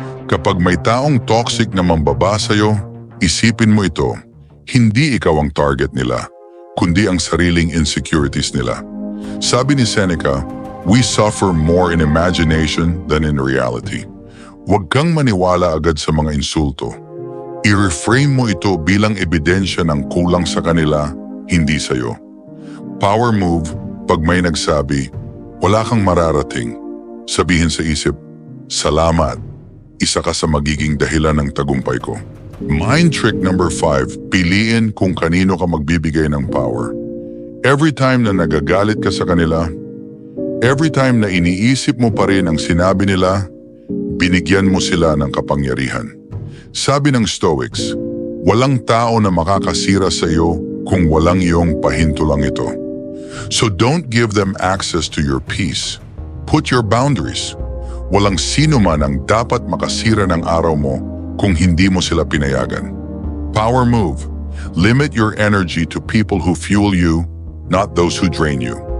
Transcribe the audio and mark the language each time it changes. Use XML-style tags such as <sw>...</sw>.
<tl>Kapag may taong toxic na mambaba sa'yo, isipin mo ito. Hindi ikaw ang target nila, kundi ang sariling insecurities nila. Sabi ni</tl> <en>Seneca, we suffer more in imagination than in reality.</en> <tl>Huwag kang maniwala agad sa mga insulto. I-reframe mo ito bilang ebidensya ng kulang sa kanila, hindi sa'yo.</tl> <en>Power move,</en> <tl>pag may nagsabi, wala kang mararating. Sabihin sa isip, salamat. Isa ka sa magiging dahilan ng tagumpay ko.</tl> <en>Mind trick number 5,</en> <tl>piliin kung kanino ka magbibigay ng power.</tl> <en>Every time</en> <tl>na nagagalit ka sa kanila, every time na iniisip mo pa rin ang sinabi nila, binigyan mo sila ng kapangyarihan. Sabi ng Stoics, walang tao na makakasira sa iyo kung walang iyong pahintulang ito.</tl> <en>So don't give them access to your peace. Put your boundaries.</en> <tl>Walang sino man ang dapat makasira ng araw mo kung hindi mo sila pinayagan.</tl> <en>Power move. Limit your energy to people who fuel you, not those who drain you.</en>